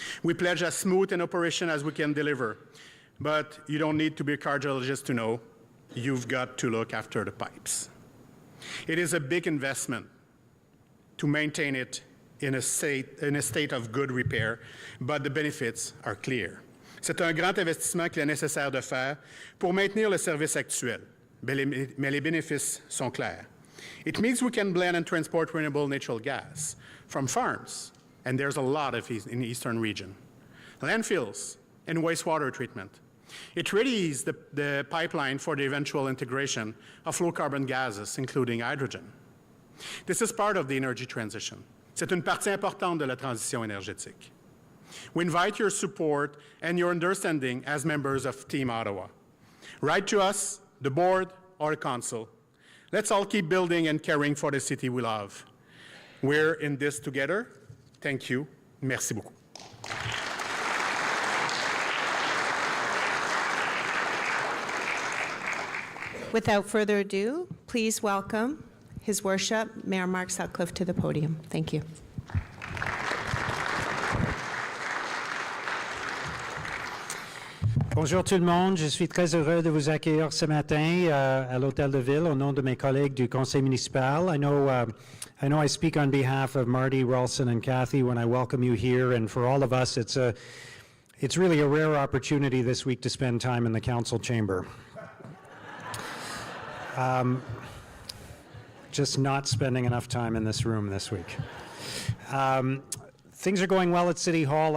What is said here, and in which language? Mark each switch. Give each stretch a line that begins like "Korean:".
English: We pledge as smooth an operation as we can deliver, but you don't need to be a cardiologist to know you've got to look after the pipes. It is a big investment to maintain it in a state of good repair, but the benefits are clear.
French: C'est un grand investissement qu'il est nécessaire de faire pour maintenir le service actuel, mais les bénéfices sont clairs.
English: It means we can blend and transport renewable natural gas from farms and there's a lot of in the eastern region. Landfills and wastewater treatment. It really is the pipeline for the eventual integration of low-carbon gases, including hydrogen. This is part of the energy transition.
French: C'est une partie importante de la transition énergétique.
English: We invite your support and your understanding as members of Team Ottawa. Write to us, the board, or the council. Let's all keep building and caring for the city we love. We're in this together. Thank you.
French: Merci beaucoup.
English: Without further ado, please welcome His Worship, Mayor Mark Sutcliffe, to the podium. Thank you.
French: Bonjour tout le monde, je suis très heureux de vous accueillir ce matin à l'Hôtel de Ville au nom de mes collègues du Conseil municipal.
English: I know I speak on behalf of Marty, Ralston, and Kathy when I welcome you here, and for all of us, it's really a rare opportunity this week to spend time in the council chamber. Just not spending enough time in this room this week. Things are going well at City Hall.